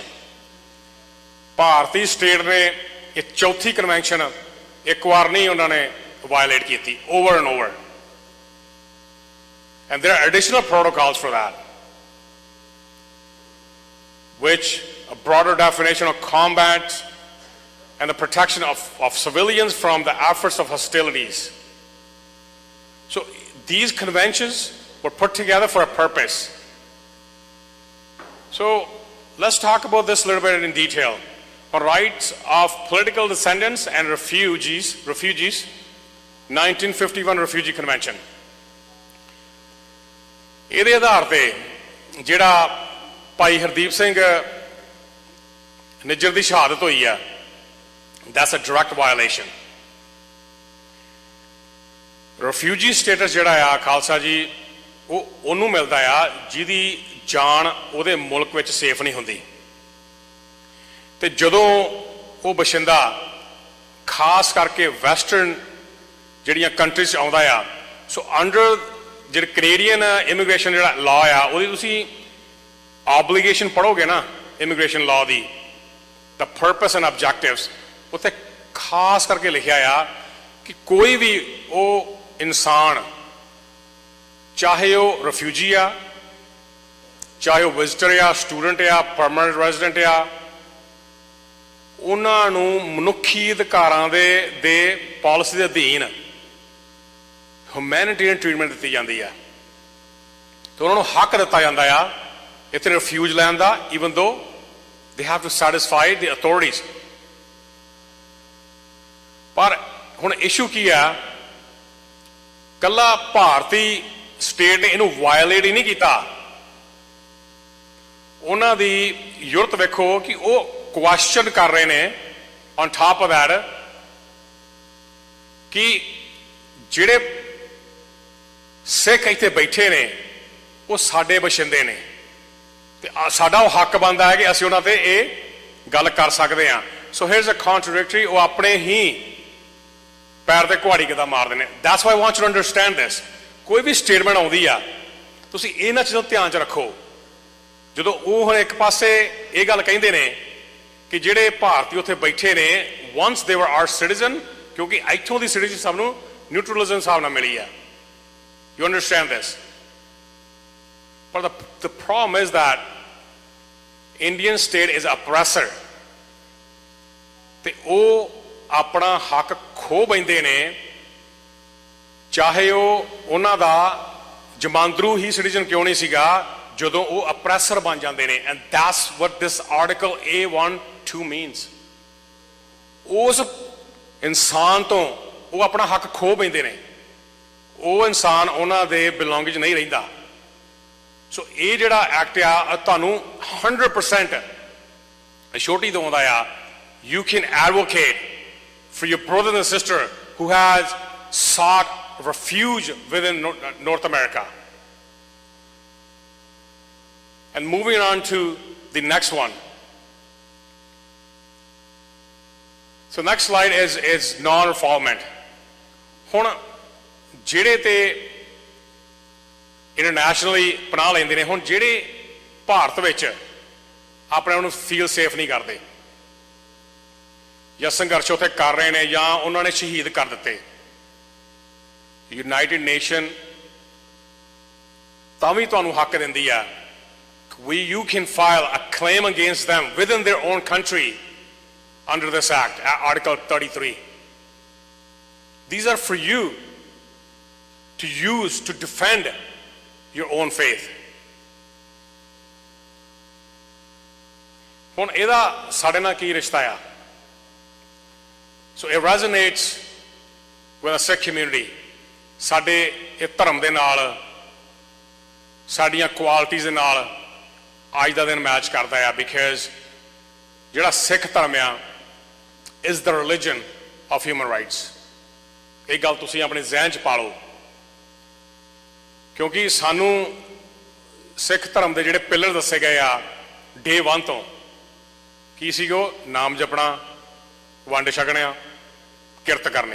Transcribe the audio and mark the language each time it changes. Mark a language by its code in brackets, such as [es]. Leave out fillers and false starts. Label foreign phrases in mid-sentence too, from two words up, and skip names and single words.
[pa] ਭਾਰਤੀ ਸਟੇਟ ਨੇ ਇਹ ਚੌਥੀ ਕਨਵੈਨਸ਼ਨ ਇੱਕ ਵਾਰ ਨਹੀਂ ਉਹਨਾਂ ਨੇ violate ਕੀਤੀ, [en] over and over. And there are additional protocols for that, which a broader definition of combat and the protection of civilians from the efforts of hostilities. So these conventions were put together for a purpose. So let's talk about this a little bit in detail. On rights of political descendants and refugees, 1951 Refugee Convention. [pa] ਇਹਦੇ ਆਧਾਰ ਤੇ ਜਿਹੜਾ ਭਾਈ ਹਰਦੀਪ ਸਿੰਘ ਨਿੱਜਰ ਦੀ ਸ਼ਹਾਦਤ ਹੋਈ ਆ, [en] that's a direct violation. Refugee status [pa] ਜਿਹੜਾ ਆ ਖਾਲਸਾ ਜੀ ਉਹਨੂੰ ਮਿਲਦਾ ਆ ਜਿਹਦੀ ਜਾਨ ਉਹਦੇ ਮੁਲਕ ਵਿੱਚ ਸੇਫ ਨਹੀਂ ਹੁੰਦੀ, ਤੇ ਜਦੋਂ ਉਹ ਬਸ਼ਿੰਦਾ ਖਾਸ ਕਰਕੇ ਵੈਸਟਰਨ ਜਿਹੜੀਆਂ ਕੰਟਰੀਜ਼ ਆਉਂਦਾ ਆ, [en] so under [pa] ਜਿਹੜਾ [en] Canadian immigration [pa] ਜਿਹੜਾ ਲਾਅ ਆ ਉਹਦੀ ਤੁਸੀਂ ਆਬਲੀਗੇਸ਼ਨ ਪੜ੍ਹੋਗੇ ਨਾ [en] immigration law [pa] ਦੀ, [en] the purpose and objectives, [pa] ਉੱਥੇ ਖਾਸ ਕਰਕੇ ਲਿਖਿਆ ਆ ਕਿ ਕੋਈ ਵੀ ਉਹ ਇਨਸਾਨ ਚਾਹੇ ਉਹ ਰਿਫਿਊਜੀ ਆ, ਚਾਹੇ ਉਹ ਵਿਜ਼ਟਰ ਆ, ਸਟੂਡੈਂਟ ਆ, [en] permanent resident [pa] ਆ, ਉਹਨਾਂ ਨੂੰ ਮਨੁੱਖੀ ਅਧਿਕਾਰਾਂ ਦੇ ਪਾਲਿਸੀ ਦੇ ਅਧੀਨ [en] humanitarian treatment [pa] ਦਿੱਤੀ ਜਾਂਦੀ ਆ, ਤੇ ਉਹਨਾਂ ਨੂੰ ਹੱਕ ਦਿੱਤਾ ਜਾਂਦਾ ਆ ਇੱਥੇ ਰਿਫਿਊਜ ਲੈਣ ਦਾ, [en] even though they have to satisfy the authorities. [pa] ਪਰ ਹੁਣ ਇਸ਼ੂ ਕੀ ਆ, ਕੱਲਾ ਭਾਰਤੀ ਸਟੇਟ ਨੇ ਇਹਨੂੰ ਵਾਇਲੇਟ ਹੀ ਨਹੀਂ ਕੀਤਾ, ਉਹਨਾਂ ਦੀ ਯੂਰਤ ਵੇਖੋ ਕਿ ਉਹ ਕੁਐਸਚਨ ਕਰ ਰਹੇ ਨੇ [en] on top of that [pa] ਕਿ ਜਿਹੜੇ ਸਿੱਖ ਇੱਥੇ ਬੈਠੇ ਨੇ ਉਹ ਸਾਡੇ ਬਸ਼ਿੰਦੇ ਨੇ, ਤੇ ਸਾਡਾ ਉਹ ਹੱਕ ਬਣਦਾ ਹੈ ਕਿ ਅਸੀਂ ਉਹਨਾਂ ਤੇ ਇਹ ਗੱਲ ਕਰ ਸਕਦੇ ਹਾਂ. [en] ਸੋ here's a contradictory, [pa] ਉਹ ਆਪਣੇ ਹੀ ਪੈਰ ਤੇ ਕੁਹਾੜੀ ਕਿੱਦਾਂ ਮਾਰਦੇ ਨੇ. [en] That's why I want you to understand this. [pa] ਕੋਈ ਵੀ ਸਟੇਟਮੈਂਟ ਆਉਂਦੀ ਆ ਤੁਸੀਂ ਇਹਨਾਂ ਚੀਜ਼ਾਂ ਨੂੰ ਧਿਆਨ 'ਚ ਰੱਖੋ. ਜਦੋਂ ਉਹ ਹੁਣ ਇੱਕ ਪਾਸੇ ਇਹ ਗੱਲ ਕਹਿੰਦੇ ਨੇ ਕਿ ਜਿਹੜੇ ਭਾਰਤੀ ਉੱਥੇ ਬੈਠੇ ਨੇ [en] once they were our citizen, [pa] ਕਿਉਂਕਿ ਇੱਥੋਂ ਦੀ ਸਿਟੀਜ਼ਨ ਸਭ ਨੂੰ ਨਿਊਟਰਲਿਜ਼ਮ ਹਿਸਾਬ ਨਾਲ ਮਿਲੀ ਆ. [en] You understand this? But the problem is that Indian state is oppressor, [pa] ਤੇ ਉਹ ਆਪਣਾ ਹੱਕ ਖੋ ਬੈਂਦੇ ਨੇ, ਚਾਹੇ ਉਹ ਉਹਨਾਂ ਦਾ ਜਮਾਂਦਰੂ ਹੀ ਸਿਟੀਜ਼ਨ ਕਿਉਂ ਨਹੀਂ ਸੀਗਾ, ਜਦੋਂ ਉਹ ਅਪਰੈਸਰ ਬਣ ਜਾਂਦੇ ਨੇ. [en] And that's what this article A12 means. [pa] ਉਸ ਇਨਸਾਨ ਤੋਂ ਉਹ ਆਪਣਾ ਹੱਕ ਖੋ ਬੈਂਦੇ ਨੇ, ਉਹ ਇਨਸਾਨ ਉਹਨਾਂ ਦੇ ਬਿਲੋਂਗਿੰਗ 'ਚ ਨਹੀਂ ਰਹਿੰਦਾ. ਸੋ ਇਹ ਜਿਹੜਾ ਐਕਟ ਆ ਤੁਹਾਨੂੰ 100% ਅਸ਼ੋਰਟੀ ਦਿਵਾਉਂਦਾ ਆ, [en] you can advocate for your brother and sister who has sought refuge within North America. And moving on to the next one. So next slide is non-refoulement. [pa] ਹੁਣ ਜਿਹੜੇ ਤੇ ਇੰਟਰਨੈਸ਼ਨਲੀ ਪਨਾਹ ਲੈਂਦੇ ਨੇ, ਹੁਣ ਜਿਹੜੇ ਭਾਰਤ ਵਿੱਚ ਆਪਣੇ ਆਪ ਨੂੰ [en] feel safe [pa] ਨਹੀਂ ਕਰਦੇ ਜਾਂ ਸੰਘਰਸ਼ ਉੱਥੇ ਕਰ ਰਹੇ ਨੇ ਜਾਂ ਉਹਨਾਂ ਨੇ ਸ਼ਹੀਦ ਕਰ ਦਿੱਤੇ, ਯੂਨਾਈਟਿਡ ਨੇਸ਼ਨ ਤਾਂ ਵੀ ਤੁਹਾਨੂੰ ਹੱਕ ਦਿੰਦੀ ਆ। [en] You can file a claim against them within their own country under this act, Article 33. These are for you to use to defend your own faith. [pa] ਹੁਣ ਇਹਦਾ ਸਾਡੇ ਨਾਲ ਕੀ ਰਿਸ਼ਤਾ ਆ? [en] So it resonates with the Sikh community. [pa] ਸਾਡੇ ਇਹ ਧਰਮ ਦੇ ਨਾਲ, ਸਾਡੀਆਂ ਕੁਆਲਿਟੀਜ਼ ਦੇ ਨਾਲ ਅੱਜ ਦਾ ਦਿਨ ਮੈਚ ਕਰਦਾ ਆ, ਬਿਕਾਜ਼ ਜਿਹੜਾ ਸਿੱਖ ਧਰਮ ਆ [en] is the religion of human rights. [pa] ਇਹ ਗੱਲ ਤੁਸੀਂ ਆਪਣੇ ਜ਼ਿਹਨ 'ਚ ਪਾ ਲਓ, ਕਿਉਂਕਿ ਸਾਨੂੰ ਸਿੱਖ ਧਰਮ ਦੇ ਜਿਹੜੇ ਪਿਲਰ ਦੱਸੇ ਗਏ ਆ ਡੇ 1 ਤੋਂ, ਕੀ ਸੀ ਉਹ? ਨਾਮ ਜਪਣਾ, ਵੰਡ ਛਕਣਾ, ਕਿਰਤ ਕਰਨੀ।